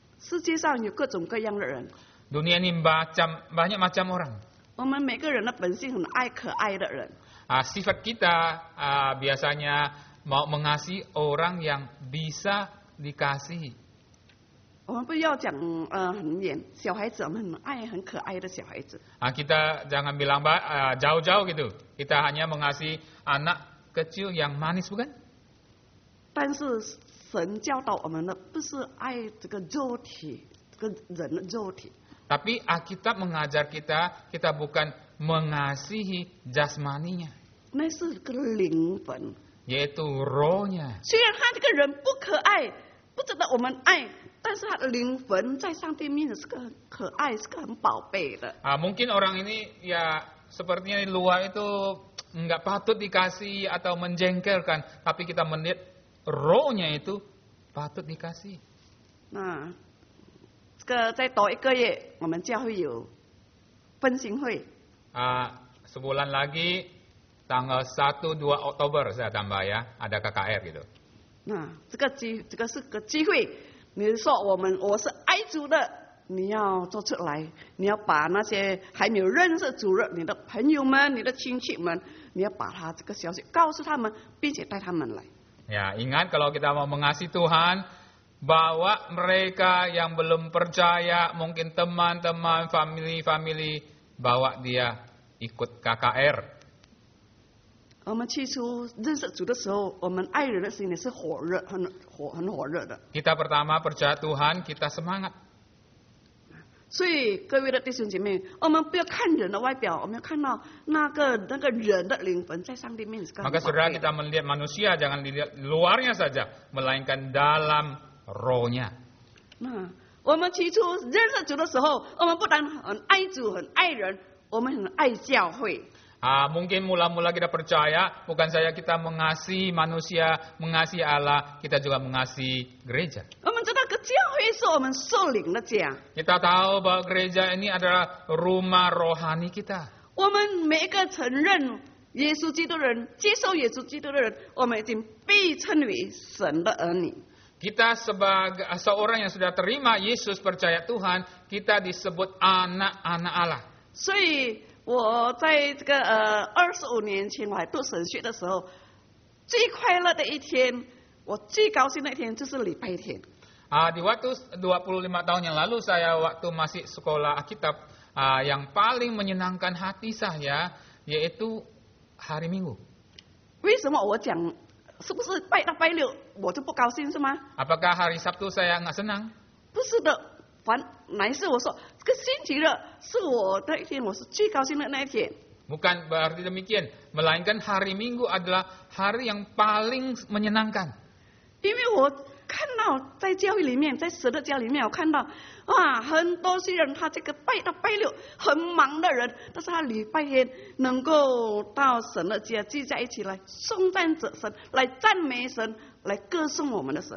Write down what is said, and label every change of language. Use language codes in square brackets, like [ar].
[zh] 世界上有各种各样的人， [id] Dunia ini banyak macam orang. [zh] 我们每个人的本性很爱可爱的人。 [id] Sifat kita biasanya mau mengasihi orang yang bisa dikasihi. [zh] 我们不要讲很远，小孩子我们很爱很可爱的小孩子。 [id] Kita jangan bilang jauh-jauh gitu. Kita hanya mengasihi anak kecil yang manis, bukan? [zh] 但是神教导我们的不是爱这个肉体，这个人的肉体。 [id] Tapi Alkitab mengajar kita bukan mengasihi jasmaninya, [zh] 那是个灵魂。 [id] yaitu rohnya. [zh] 虽然他这个人不可爱，不值得我们爱，但是他的灵魂在上帝面前是个很可爱，是个很宝贝的。 [id] Mungkin orang ini ya sepertinya di luar itu nggak patut dikasih atau menjengkelkan, tapi kita melihat rohnya itu patut dikasih. [zh] 那这个再多一个月，我们教会有分享会， [id] Sebulan lagi tanggal 1-2 Oktober saya tambah ya, ada KKR gitu. [zh] 那这个是个机会。你说我是爱主的，你要做出来，你要把那些还没有认识主的你的朋友们、你的亲戚们，你要把他这个消息告诉他们，并且带他们来。 [id] Ya, ingat kalau kita mau mengasihi Tuhan, bawa mereka yang belum percaya, mungkin teman-teman, family, bawa dia ikut KKR. [zh] 我们起初认识主的时候，我们爱人的心里是火热，很火热的。 [id] Kita pertama percaya Tuhan, kita semangat. [zh] 所以各位的弟兄姐妹，我们不要看人的外表，我们要看到那个人的灵魂在上帝面前。 [id] Maka saudara kita melihat manusia, jangan dilihat luarnya saja, melainkan dalam rohnya. [zh] 那我们起初认识主的时候，我们不但很爱主、很爱人，我们很爱教会。 [id] Mungkin mula-mula kita percaya, bukan saja kita mengasihi manusia, mengasihi Allah, kita juga mengasihi gereja. [zh] 我们知道，个教会是我们受领的家。 [id] Kita tahu bahwa gereja ini adalah rumah rohani kita. [zh] 我们每一个承认耶稣基督的人，接受耶稣基督的人，我们已经被称为神的儿女。 [id] Kita sebagai seorang yang sudah terima Yesus, percaya Tuhan, kita disebut anak-anak Allah. [zh] 所以我在这个25年前我还读神学的时候，最快乐的一天，我最高兴的一天就是礼拜天。 [id] Di waktu 25 tahun yang lalu saya waktu masih sekolah Alkitab, yang paling menyenangkan hati saya yaitu hari Minggu. [zh] 为什么我讲是不是拜到拜六我就不高兴是吗？ [id] Apakah hari Sabtu saya nggak senang? [zh] 不是的，乃是我说这个星期日是我的一天，我是最高兴的那一天。 [id] Bukan berarti demikian, melainkan hari Minggu adalah hari yang paling menyenangkan. [zh] 因为我看看到在教会里面，在神的家里面，我看到哇，很多些人他这个拜到拜六很忙的人，但是他礼拜天能够到神的家聚在一起来颂赞着神，来赞美神，来歌颂我们的神。